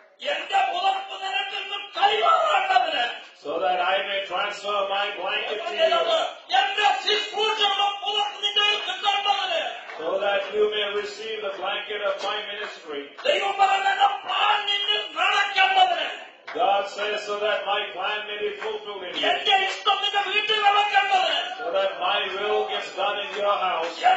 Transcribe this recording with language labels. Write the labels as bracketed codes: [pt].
[ml] എന്റെ പുതപ്പ് നിനക്ക് ഇന്ന് കൈമാറേണ്ടതിന്, [en] So that I may transfer my blanket to you. [ml] എന്റെ ശുശ്രൂഷയുടെ പുതപ്പ് നിന്റെ കിട്ടേണ്ടതിന്, [en] So that you may receive the blanket of my ministry. [ml] ദൈവം പറഞ്ഞ പ്ലാൻ നിന്നിൽ നടക്കേണ്ടതിന്, [en] God says so that my plan may be fulfilled in you. [ml] എന്റെ ഇഷ്ടം നിന്റെ വീട്ടിൽ നടക്കേണ്ടതിന്, [en] So that my will gets done in your house.